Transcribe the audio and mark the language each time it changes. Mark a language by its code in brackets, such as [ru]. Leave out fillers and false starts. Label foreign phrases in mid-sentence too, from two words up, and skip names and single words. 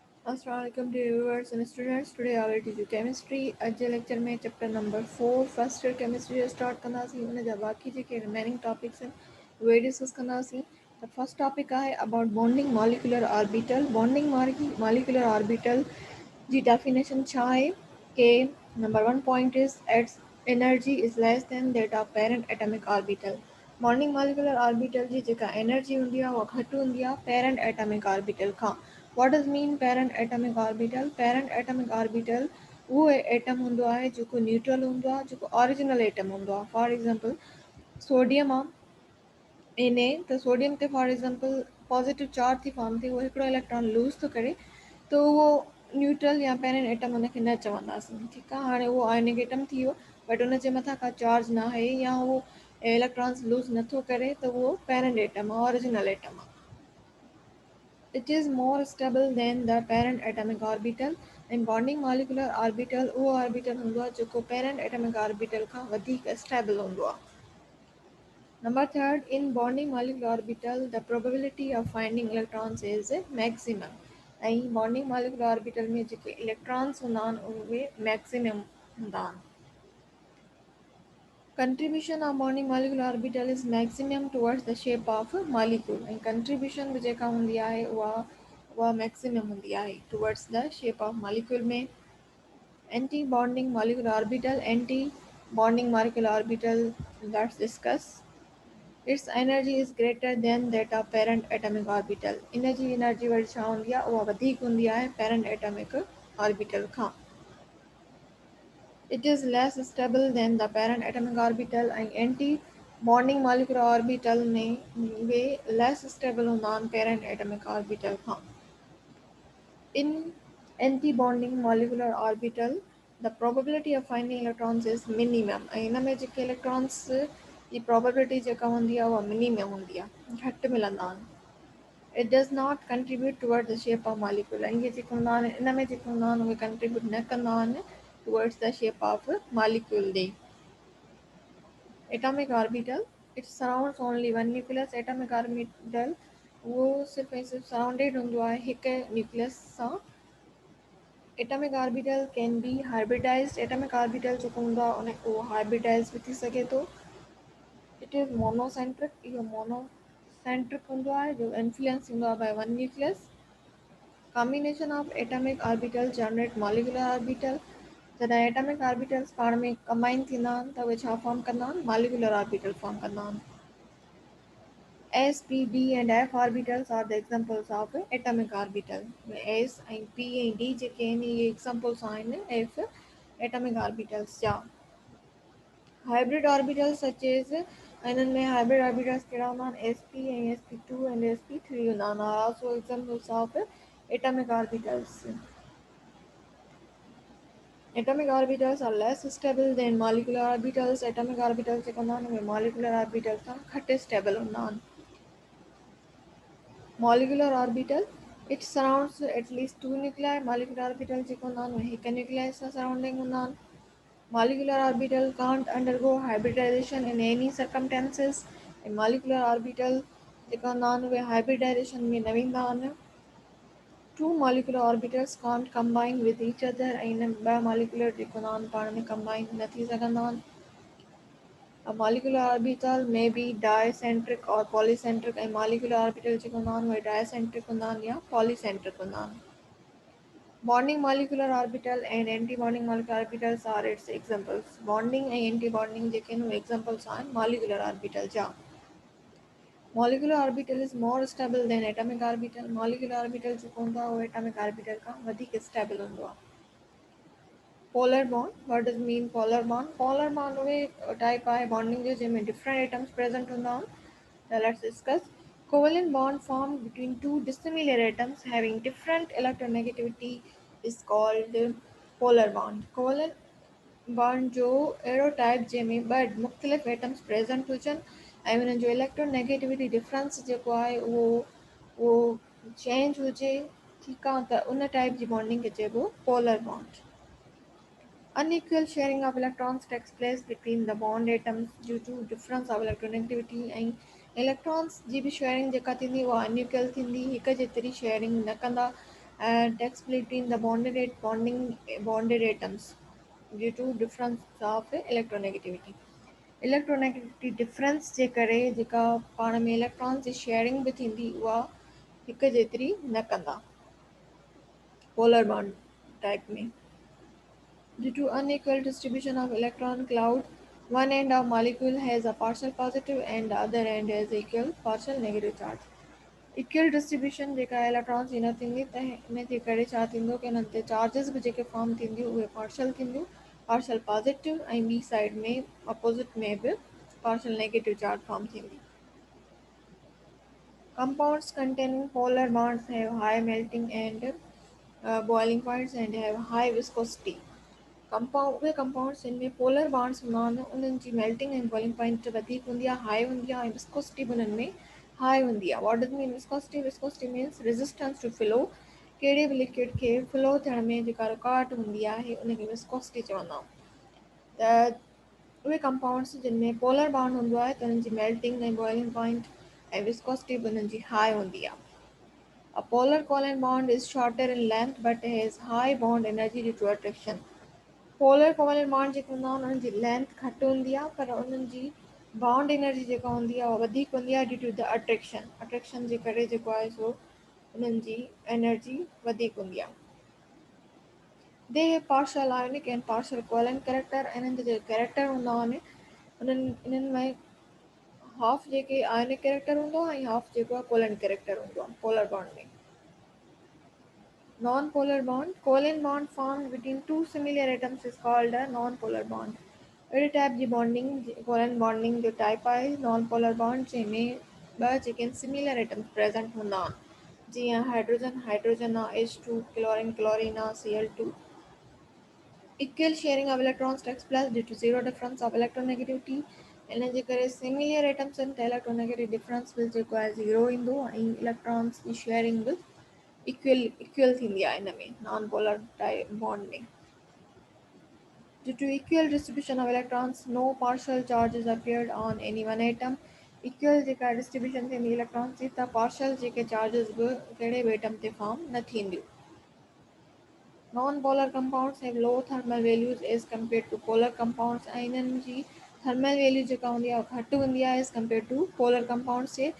[en] Assalamualaikum dear viewers and students. Today I will teach you chemistry. [sd] अॼु जे लेक्चर में [en] chapter number 4 first year chemistry [sd] जो स्टार्ट कंदासीं। उन जा बाक़ी जेके [en] remaining topics [sd] आहिनि उहे डिस्कस कंदासीं। [en] त first topic आहे about bonding molecular orbital. bonding molecular orbital [sd] जी डेफिनेशन छा आहे कि [en] number 1 point is its energy is less than that of parent atomic orbital. bonding molecular orbital [sd] जी जेका एनर्जी हूंदी आहे उहा घटि हूंदी आहे [en] parent atomic orbital [sd] खां। [en] What does mean parent atomic orbital? Parent atomic orbital [sd] उहो एटम हूंदो आहे जेको न्यूट्रल हूंदो आहे, जेको [en] original atom [sd] हूंदो आहे। [en] for example [sd] सोडियम आहे Na, त सोडियम ते [en] for example positive charge [sd] थी फॉर्म थिए, उहो हिकिड़ो [en] electron lose [sd] थो करे, त उहो न्यूट्रल या [en] parent atom [sd] हुनखे न चवंदासीं। ठीकु आहे, हाणे उहो [en] ionic atom [sd] थी वियो बट हुनजे मथां का चार्ज न आहे या उहो [en] electrons lose [sd] नथो करे, त उहो [en] parent atom [sd] आहे, [en] original atom [sd] आहे। [en] It is more stable than the parent atomic orbital and bonding molecular orbital [sd] उहो ऑर्बिटल हूंदो आहे जेको [en] parent atomic orbital [sd] खां वधीक stable हूंदो आहे। [en] Number third, in bonding molecular orbital, the probability of finding electrons is maximum. [sd] ऐं [en] bonding molecular orbital [sd] में जेके electrons हूंदा आहिनि उहे maximum हूंदा आहिनि। [en] Contribution of bonding molecular orbital is maximum towards the shape of molecule and contribution [sd] भी जेका हूंदी आहे उहा maximum हूंदी आहे [en] towards the shape of molecule में। Anti bonding molecular orbital, anti bonding molecular orbital, let's discuss. Its energy is greater than that of parent atomic orbital. [sd] energy वरी छा हूंदी आहे उहा वधीक हूंदी आहे [en] parent atomic orbital [sd] खां। [en] It is less stable than the parent atomic orbital and anti-bonding molecular orbital [sd] में वे [en] less stable [sd] हूंदा आहिनि [en] parent atomic orbital खां। In anti-bonding molecular orbital, the probability of finding electrons is minimum [sd] ऐं हिन में जेके electrons जी probability जेका हूंदी आहे उहा minimum हूंदी आहे, घटि मिलंदा आहिनि। [en] It does not contribute toward the shape of molecule [sd] ऐं इहे जेके हूंदा आहिनि इन में जेके हूंदा आहिनि उहे contribute न कंदा आहिनि [en] towards the shape of molecule ॾे। Atomic orbital, it surrounds only one nucleus. Atomic orbital [sd] उहो सिर्फ़ु ऐं सिर्फ़ु सराउंडेड हूंदो आहे हिकु न्यूक्लियस सां। [en] Atomic orbital can be hybridized. Atomic orbital [sd] जेको हूंदो आहे उहो hybridized भी थी सघे थो। [en] It is monocentric, [sd] इहो monocentric हूंदो आहे जो influence थींदो आहे [en] by one nucleus. Combination of atomic orbitals generate molecular orbital. [sd] जॾहिं [en] atomic orbitals [sd] पाण में कंबाइन थींदा आहिनि त उहे छा फॉर्म कंदा आहिनि, [en] molecular orbital form [sd] कंदा आहिनि। [en] S, P, D and F orbitals are the examples of atomic orbital. [sd] S ऐं P ऐं D जेके आहिनि इहे examples आहिनि [en] F atomic orbitals [sd] जा। [en] Hybrid orbitals such as [sd] इन्हनि में [en] hybrid orbitals [sd] कहिड़ा हूंदा आहिनि, [en] sp ऐं sp2 and sp3 [sd] हूंदा आहिनि, [en] are also examples of atomic orbitals. Atomic orbitals are less stable than molecular orbitals. Atomic orbitals [sd] जेके हूंदा आहिनि उहे [en] molecular orbitals [sd] खां घटि stable हूंदा आहिनि। [en] Molecular orbital, it surrounds at least two nuclei. Molecular orbital [sd] जेके हूंदा आहिनि उहे हिकु nuclei सां surrounding हूंदा आहिनि। [en] Molecular orbital can't undergo hybridization in any circumstances. [sd] ऐं [en] molecular orbital [sd] जेका हूंदा आहिनि उहे hybridization में न वेंदा आहिनि। [en] Two molecular orbitals can't combine with each other [sd] ऐं इन ॿ molecular जेके हूंदा आहिनि पाण में combine न थी सघंदा आहिनि। [en] A molecular orbital may be dicentric or polycentric ऐं molecular orbital [sd] जेके हूंदा आहिनि उहे dicentric हूंदा आहिनि या polycentric हूंदा आहिनि। [en] Bonding molecular orbital and anti-bonding molecular orbitals are its examples. [sd] Bonding ऐं anti-bonding जेके आहिनि उहे examples आहिनि [en] molecular orbital [sd] जा। [en] Molecular orbital is more stable than atomic orbital. Molecular orbital [sd] जेको हूंदो आहे उहो [en] atomic orbital [sd] खां वधीक stable हूंदो आहे। [en] Polar bond, what does mean polar bond? Polar bond [sd] उहे type आहे bonding जो जंहिंमें [en] different atoms present [sd] हूंदा आहिनि। [en] Now let's discuss. Covalent bond formed between two dissimilar atoms having different electronegativity is called polar bond. Covalent bond [sd] जो अहिड़ो टाइप जंहिंमें ॿ मुख़्तलिफ़ एटम्स प्रेज़ेंट हुजनि ऐं उन्हनि जो [en] electronegativity difference [sd] जेको आहे उहो चेंज हुजे, ठीकु आहे, त उन टाइप जी बॉन्डिंग खे चइबो [en] polar bond. Unequal sharing of electrons takes place between the bond atoms due to difference of electronegativity [sd] ऐं इलेक्ट्रॉन्स जी बि शेयरिंग जेका थींदी उहा अनइक्वल थींदी, हिक जेतिरी शेयरिंग न कंदा [en] and text between the bonded atoms due to difference of electronegativity. electronegativity difference [sd] जे करे जेका पाण में इलेक्ट्रॉन जी शेयरिंग बि थींदी उहा हिक जेतिरी न कंदा [en] polar bond type [sd] में. [en] Due to unequal distribution of electron cloud, one end of molecule has a partial positive and the other end has equal partial negative charge. Equal distribution [sd] जेका इलेक्ट्रॉन्स जी न थींदी त हिन जे करे छा थींदो की हुननि ते चार्जिस बि जेके फॉर्म थींदियूं उहे पार्शल थींदियूं, [en] partial positive [sd] ऐं ॿी साइड में अपोज़िट में बि [en] partial negative charge form [sd] थींदी. [en] Compounds containing polar bonds have high melting and boiling points and have high viscosity. [sd] उहे कंपाउंड्स जिन में [en] polar bonds [sd] हूंदा आहिनि उन्हनि जी मेल्टिंग ऐं [en] boiling point [sd] वधीक हूंदी आहे, हाई हूंदी आहे ऐं विस्कोसिटी बि उन्हनि में हाई हूंदी आहे. [en] What does mean viscosity? Viscosity means resistance to flow. [sd] कहिड़े बि लिक्विड खे फ्लो थियण में जेका रुकावट हूंदी आहे उनखे विस्कोसिटी चवंदा आहियूं. त उहे कंपाउंड्स जिन में [en] polar bond [sd] हूंदो आहे त उन्हनि जी मेल्टिंग ऐं [en] boiling point [sd] ऐं विस्कोसिटी बि उन्हनि जी हाई हूंदी आहे. [en] A polar covalent bond is shorter in length but has high bond energy due to attraction. polar covalent bond [sd] जेके हूंदा आहिनि उन्हनि जी लेंथ घटि हूंदी आहे पर उन्हनि जी [en] bond energy [sd] जेका हूंदी आहे उहा वधीक हूंदी आहे [en] due to the attraction [sd] जे करे जेको आहे सो उन्हनि जी एनर्जी वधीक हूंदी आहे. [en] They have partial ionic and partial covalent character. [sd] इन्हनि जा जेके कैरेक्टर हूंदा आहिनि इन्हनि में हाफ जेके [en] ionic character [sd] हूंदो आहे ऐं हाफ जेको आहे [en] covalent character [sd] हूंदो आहे [en] polar bond [sd] में. [en] Non-polar bond. Covalent bond formed between two similar atoms is called a non-polar bond. [sd] अहिड़े टाइप जी बॉन्डिंग कोवेलेंट बॉन्डिंग जो टाइप आहे [en] non polar bond [sd] जंहिंमें ॿ जेके [en] similar atoms present [sd] हूंदा आहिनि जीअं हाइड्रोजन आहे H2, क्लोरीन आहे Cl2. [en] Equal sharing of electrons takes place due to zero difference of electronegativity. [sd] इन जे करे [en] similar atoms [sd] आहिनि त [en] electronegative difference [sd] बि जेको आहे ज़ीरो ईंदो ऐं इलेक्ट्रॉन्स जी शेयरिंग बि इक्वल थींदी आहे इन में [en] non polar type bond [sd] में. [en] Due to equal distribution of electrons, no partial charges appeared on any one atom. [sd] Equal जेका डिस्ट्रीब्यूशन थींदी इलेक्ट्रॉन्स जी त पार्शल जेके चार्जिस बि कहिड़े बि एटम ते फॉर्म न थींदियूं. [en] Non-polar compounds have low thermal values as compared to polar compounds. [sd] ऐं इन्हनि जी [en] thermal value [sd] जेका हूंदी आहे घटि हूंदी आहे [en] as compare to polar compounds [sd] जे.